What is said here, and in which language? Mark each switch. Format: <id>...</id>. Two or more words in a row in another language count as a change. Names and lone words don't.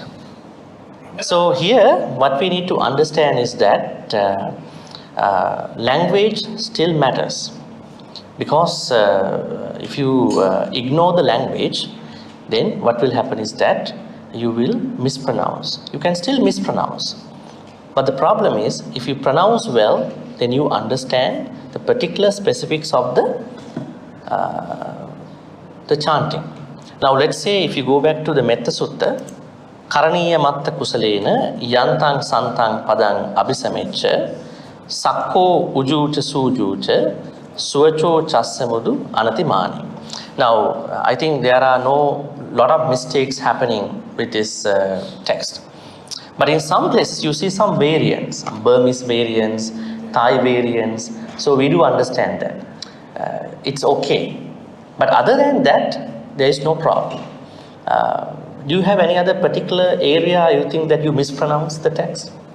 <en>So here what we need to understand is that language still matters, because if you ignore the language, then what will happen is that you will mispronounce. You can still mispronounce, but the problem is if you pronounce well, then you understand the particular specifics of the chanting. Now let's say if you go back to the Metta Sutta,</en> <pi>Karaniya Matta Kusalena Yantang Santang Padang Abhisamecha Sakko Ujucha Sujucha Suacho Chasamudu Anatimani.</pi> <en>Now, I think there are lot of mistakes happening with this text. But in some places, you see some variants, some Burmese variants, Thai variants. So we do understand that. It's okay. But other than that, there is no problem. Do you have any other particular area you think that you mispronounced the text?</en>